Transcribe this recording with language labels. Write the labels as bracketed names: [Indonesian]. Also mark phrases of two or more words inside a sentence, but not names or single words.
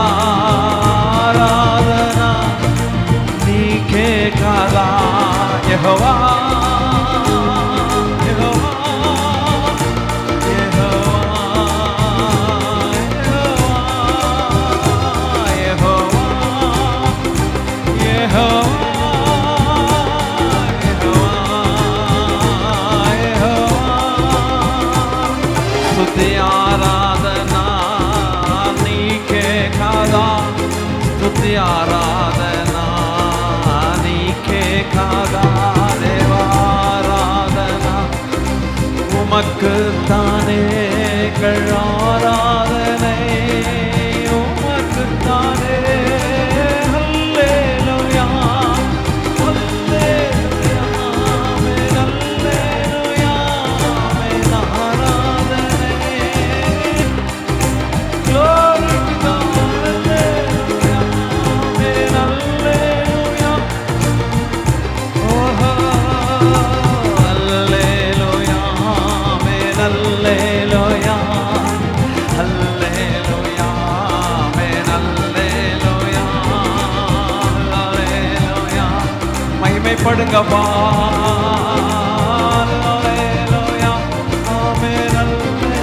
[Telugu] ఆరాధనా నీకే కాదా యెహోవా యెహోవా యెహోవా స్తుతి ఆరాధనా నీకే కాదా స్తుతి ఆరాధనా నీకే కాదా దేవారాధనా [Tamil] உமக்கு தானே ஆராதனை உமக்கு தானே அல்லேலூயா அல்லேலூயா அல்லேலூயா ஆராதனை [English] glory to God [Tamil] அல்லேலூயா அல்லேலூயா ஓஹோ அல்லேலூயா அல்லேலூயா அல்லேலூயா அல்லேலூயா அல்லேலூயா மகிமைப்படுங்கப்பா அல்லேலூயா ஆமென்